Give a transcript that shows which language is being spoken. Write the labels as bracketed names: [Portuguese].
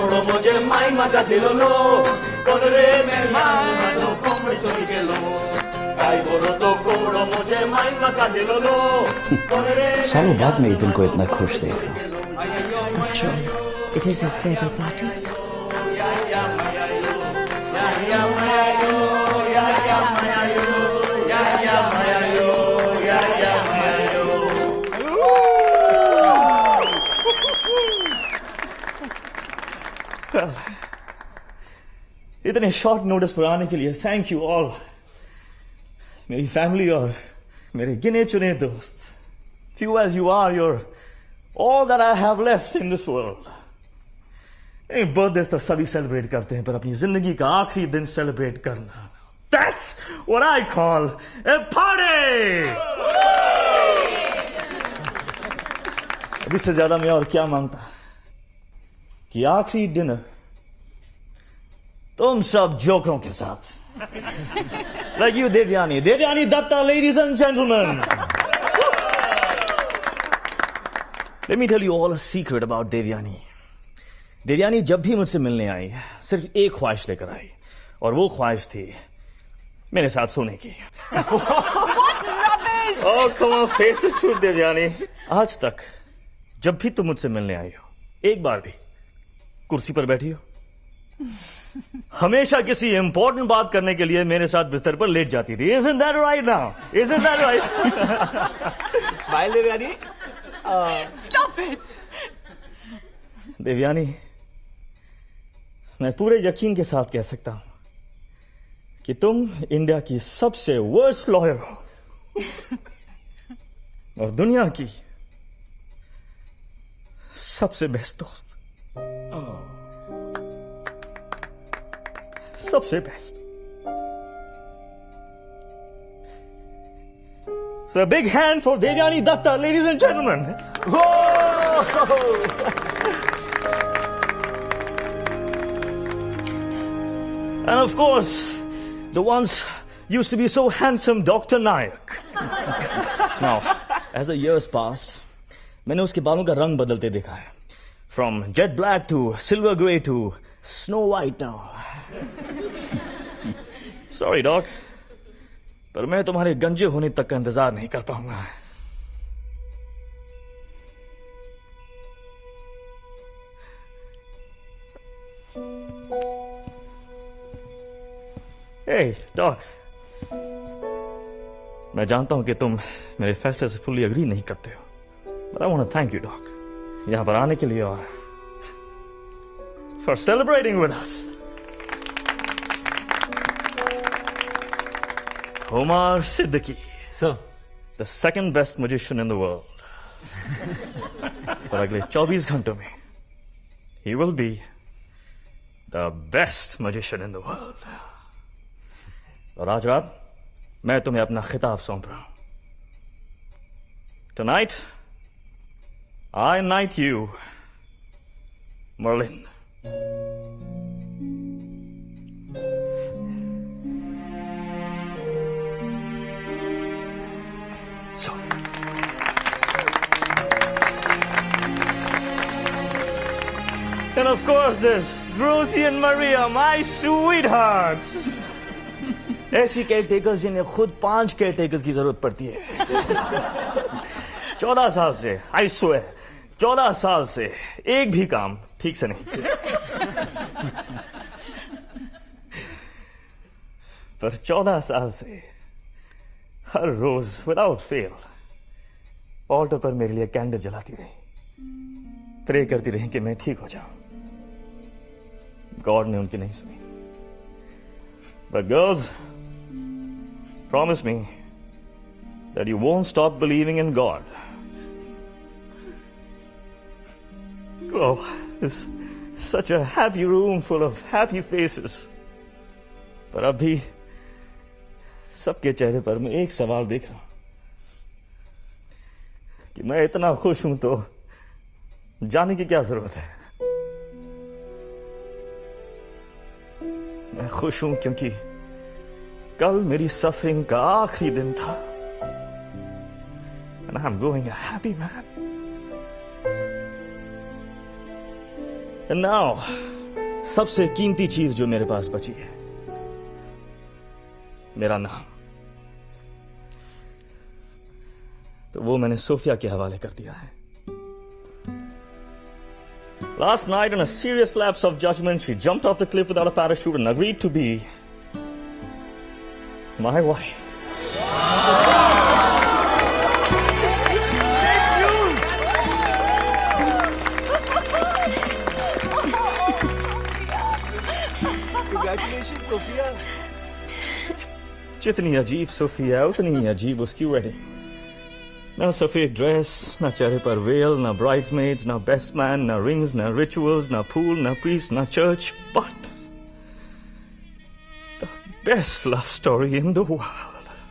[Hindi] मुझे माई मका दिलो लो कोरे में मानो कोमड़ चोरी के लो काई बोलो तो कोमड़ो मुझे माई मका दिलो लो सालों बाद मैं ईथन को इतना खुश देख रहा हूँ। [English] After all, it is his farewell party. [Hindi] इतने शॉर्ट नोटिस पर आने के लिए थैंक यू ऑल, मेरी फैमिली और मेरे गिने चुने दोस्त। [English] Few as you are, you're all that I have left in this world. [Hindi] Birthday तो सभी सेलिब्रेट करते हैं, पर अपनी जिंदगी का आखिरी दिन सेलिब्रेट करना, [English] that's what I call a party! [Hindi] अब इससे ज्यादा मैं और क्या मांगता कि आखिरी डिनर तुम सब जोकरों के साथ, [English] like you [Hindi] Devyani Dutta, [English] ladies and gentlemen. Let me tell you all a secret about Devyani. [Hindi] Devyani जब भी मुझसे मिलने आई सिर्फ एक ख्वाहिश लेकर आई, और वो ख्वाहिश थी मेरे साथ सोने की. [English] What rubbish! Oh, come on, face the truth, Devyani. [Hindi] आज तक जब भी तुम मुझसे मिलने आई हो, एक बार भी कुर्सी पर बैठी हो? हमेशा किसी इंपॉर्टेंट बात करने के लिए मेरे साथ बिस्तर पर लेट जाती थी. [English] Isn't that right now? Isn't that right? Smile, Devyani. Stop it! [Hindi] Devyani, मैं पूरे यकीन के साथ कह सकता हूं कि तुम इंडिया की सबसे वर्स्ट लॉयर हो और दुनिया की सबसे बेस्ट दोस्त. सबसे best. [English] So a big hand for Devyani Datta, ladies and gentlemen. And of course, the ones used to be so handsome, Dr. Nayak. Now, as the years passed, [Hindi] मैंने उसके बालों का रंग बदलते देखा है. [English] From jet black to silver gray to snow white now. Sorry, Doc. [Hindi] पर मैं तुम्हारे गंजे होने तक का इंतजार नहीं कर पाऊंगा. [English] Hey, Doc. [Hindi] मैं जानता हूं कि तुम मेरे फैसले से फुल्ली अग्री नहीं करते हो, [English] but I want to thank you, Doc. [Hindi] यहां पर आने के लिए और [English] for celebrating with us. Omar Siddiqui. Sir. The second best magician in the world. [Hindi] पर अगले 24 घंटों में [English] he will be the best magician in the world. [Hindi] और आज रात मैं तुम्हें अपना खिताब सौंप रहा हूं. [English] Tonight, I knight you, Merlin. So. And of course, there's Rosie and Maria, my sweethearts. [Hindi] ऐसी केयरटेकर्स जिन्हें खुद 5 केयरटेकर्स की जरूरत पड़ती है. 14 साल से, [English] I swear, [Hindi] 14 साल से एक भी काम ठीक से नहीं किया. पर 14 साल से हर रोज विदाउट फेल ऑल्टर पर मेरे लिए कैंडल जलाती रही, प्रे करती रही कि मैं ठीक हो जाऊं. गॉड ने उनकी नहीं सुनी. [English] But girls, promise me that you won't stop believing in God. Oh, it's such a happy room full of happy faces. [Hindi] पर अभी सबके चेहरे पर मैं एक सवाल देख रहा हूं कि मैं इतना खुश हूं तो जाने की क्या जरूरत है. मैं खुश हूं क्योंकि कल मेरी सफरिंग का आखिरी दिन था. [English] And I'm going a happy man. And now, [Hindi] सबसे कीमती चीज जो मेरे पास बची है, मेरा नाम. तो वो मैंने सोफिया के हवाले कर दिया है. [English] Last night, in a serious lapse of judgment, she jumped off the cliff without a parachute and agreed to be my wife. Congratulations, Sophia. [Hindi] जितनी अजीब सोफिया उतनी ही अजीब उसकी वेडिंग. ना सफेद ड्रेस, ना चेहरे पर वेल, ना ब्राइड्समेड्स, ना बेस्ट मैन, ना रिंग्स, ना रिचुअल्स, ना फूल, ना प्रीस्ट, ना church, [English] But the best love story in the world.